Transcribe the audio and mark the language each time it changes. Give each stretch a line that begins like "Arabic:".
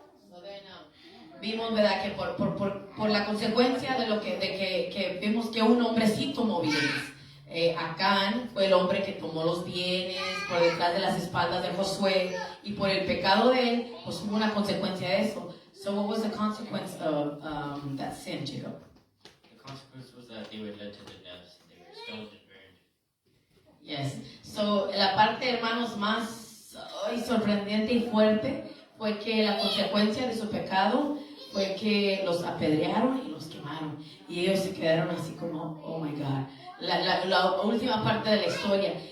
English: So then,
Spanish: vimos, ¿verdad?, que por la consecuencia de que vimos que un hombre sí tomó bienes. Acán fue el hombre que tomó los bienes por detrás de las espaldas de Josué, Y por el pecado de él, pues hubo una consecuencia de eso.
English: So what was the consequence of that sin, Jacob? The consequence was that they were led to their deaths. They were stoned and burned. Yes. So
Spanish: la parte, hermanos, más sorprendente y fuerte fue que la consecuencia de su pecado fue que los apedrearon y los quemaron. Y ellos se quedaron así como,
English: oh my God.
Spanish: La última parte de la historia.